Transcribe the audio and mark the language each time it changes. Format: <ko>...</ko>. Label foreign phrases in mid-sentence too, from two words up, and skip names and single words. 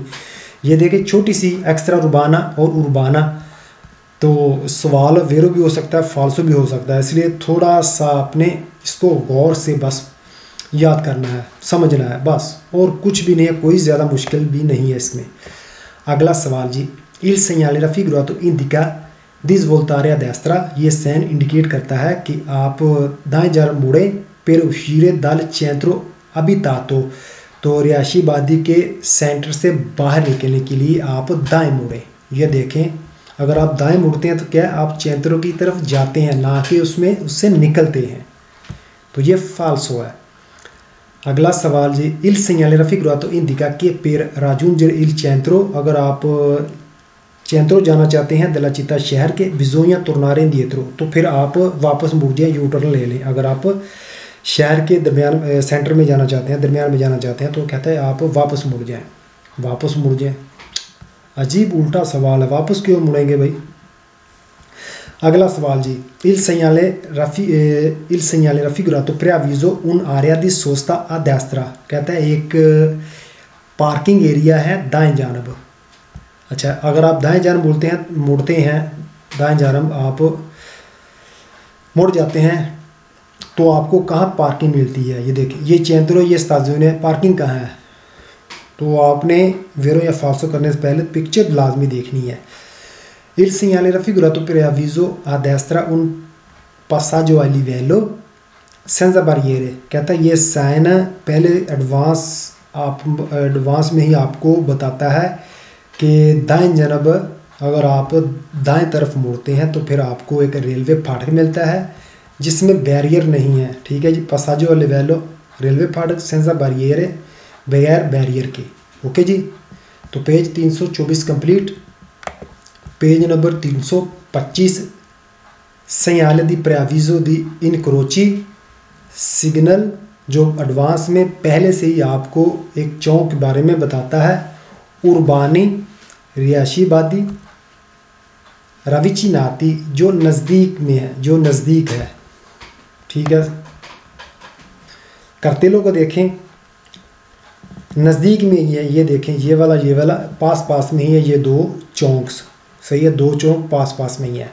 <ur>یہ دیکھیے چھوٹی سی ایکسٹرااربانا اور اربانا، تو سوال ویرو بھی ہو سکتا ہے، فالسو بھی ہو سکتا ہے، اس لیے تھوڑا سا آپ نے اس کو غور سے بس یاد کرنا ہے، سمجھنا ہے بس، اور کچھ بھی نہیں ہے، کوئی زیادہ مشکل بھی نہیں ہے اس میں. اگلا سوال جی,</ur> <it>il segnale raffigurato indica di svoltare a destra,</it> <ur>یہ سائن انڈیکیٹ کرتا ہے کہ آپ دائیں جنم مڑے.</ur> <it>per uscire dal centro abitato,</it> <ur>تو رہائشی آبادی کے سینٹر سے باہر نکلنے کے لیے آپ دائیں مڑیں. یہ دیکھیں، اگر آپ دائیں مڑتے ہیں تو کیا آپ چینترو کی طرف جاتے ہیں، نہ کہ اس سے نکلتے ہیں، تو یہ فالسو ہے. اگلا سوال جی,</ur> <it>il segnale raffigurato indica che per raggiungere il centro,</it> <ur>اگر آپ چینترو جانا چاہتے ہیں</ur> <it>della città</it> <ur>شہر کے,</ur> <it>bisogna tornare indietro,</it> <ur>تو پھر آپ واپس مڑ جائیں، یو ٹرن لے لیں. اگر آپ شہر کے درمیان سینٹر میں جانا چاہتے ہیں، درمیان میں جانا چاہتے ہیں، تو کہتا ہے آپ واپس مڑ جائیں، واپس مڑ جائیں. عجیب الٹا سوال ہے، واپس کیوں مڑیں گے بھائی. اگلا سوال جی,</ur> <it>il segnale raffigurato preavviso un'area di sosta a destra,</it> <ur>کہتا ہے ایک پارکنگ ایریا ہے دائیں جانب. اچھا، اگر آپ دائیں جانب مڑتے ہیں دائیں جانب آپ مڑ جاتے ہیں تو آپ کو کہاں پارکنگ ملتی ہے. یہ دیکھیے، یہ چینترو، یہ ستازیونے، پارکنگ کہاں ہے۔ تو آپ نے ویرو یا فالسو کرنے سے پہلے پکچر لازمی دیکھنی ہے.</ur> <it>Il segnale raffigurato preavviso a destra un passaggio a livello senza barriere,</it> <ur>کہتا ہے یہ سائن پہلے ایڈوانس میں ہی آپ کو بتاتا ہے کہ دائیں جانب اگر آپ دائیں طرف مڑتے ہیں تو پھر آپ کو ایک ریلوے پھاٹک ملتا ہے جس میں بیریئر نہیں ہے. ٹھیک ہے جی,</ur> <it>passaggio a livello</it> <ur>ریلوے پھاٹک,</ur> <it>senza barriere</it> <ur>بغیر بیریئر کے. اوکے جی، تو پیج 324 کمپلیٹ. پیج نمبر 325,</ur> <it>segnale di preavviso di incroci</it> <ur>سگنل، جو ایڈوانس میں پہلے سے ہی آپ کو ایک چوک کے بارے میں بتاتا ہے. اربانی رہائشی آبادی, ravvicinati جو نزدیک میں ہے، جو نزدیک ہے. ٹھیک ہے، کارتیلو کو دیکھیں، نزدیک میں ہی ہے، یہ دیکھیں، یہ والا پاس میں ہی ہے، یہ دو چونکس، صحیح ہے، دو چوک پاس میں ہی ہے.</ur>